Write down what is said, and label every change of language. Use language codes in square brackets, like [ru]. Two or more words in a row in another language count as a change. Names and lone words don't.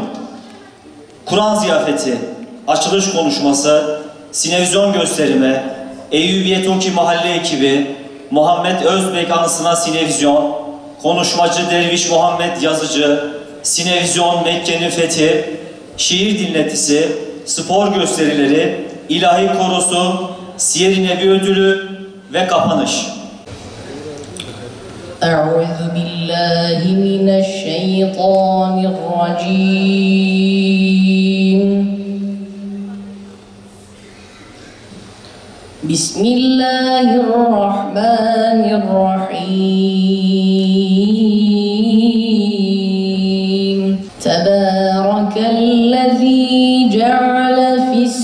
[tr] Kur'an ziyafeti, açılış konuşması, sinevizyon gösterimi, Eyyubiye Toki Mahalle ekibi, Muhammed Özbek anısına sinevizyon, konuşmacı Derviş Muhammed Yazıcı, sinevizyon Mekke'nin fethi, şiir dinletisi, spor gösterileri, ilahi korosu, Siyer-i Nebi ödülü ve kapanış. [ar] أعوذ بالله من الشيطان الرجيم بسم الله الرحمن الرحيم تبارك الذي جعل في